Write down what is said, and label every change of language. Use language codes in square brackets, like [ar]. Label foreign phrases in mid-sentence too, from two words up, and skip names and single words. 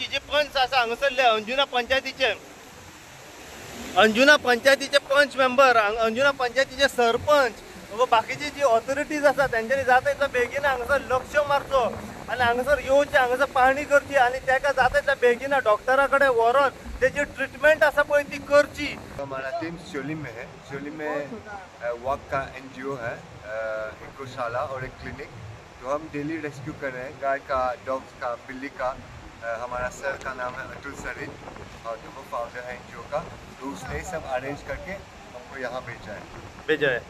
[kok] जे पंच आसा हांगासरले अंजुना पंचायतीचे पंच मेंबर, अंजुना पंचायतीचे सरपंच व बाकीची जी ऑथॉरिटीज आसा तेंच्यांनी जाता तितल्या बेगीन हांगासर लक्ष मारचो आनी हांगासर येवचें, हांगासर पाहणी करची आनी ताका जाता तितल्या बेगीन डॉक्टरा कडेन व्हरून तेजी ट्रीटमेंट आसा पळय ती करची। [hi] हमारा टीम शोलिम में है। शोलिम में वॉक का एनजीओ है, एक गौशाला और एक क्लिनिक। तो हम डेली रेस्क्यू कर रहे हैं गाय का, डॉग्स का, बिल्ली का। हमारा सर का नाम है अतुल सरिन और वो फाउंडर है एनजीओ का। तो उसने सब अरेंज करके हमको यहाँ भेजा है।